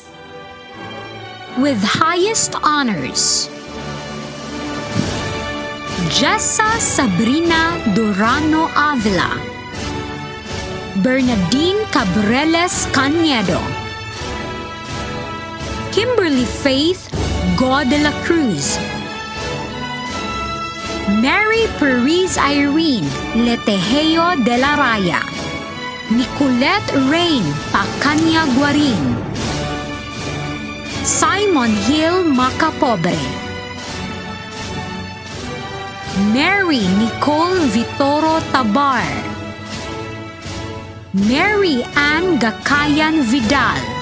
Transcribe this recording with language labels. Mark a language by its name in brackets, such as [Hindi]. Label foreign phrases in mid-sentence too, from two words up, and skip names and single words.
[English] With highest honors, Jessa Sabrina Durano Avila, Bernadine Cabreles Cañedo, Kimberly Faith Go de la Cruz, Mary Perez Irene Letejeo de la Raya, Nicolette Rain Pacanya Guarin, Simon Hill Macapobre, Mary Nicole Vitoro Tabar, Mary Ann Gakayan Vidal.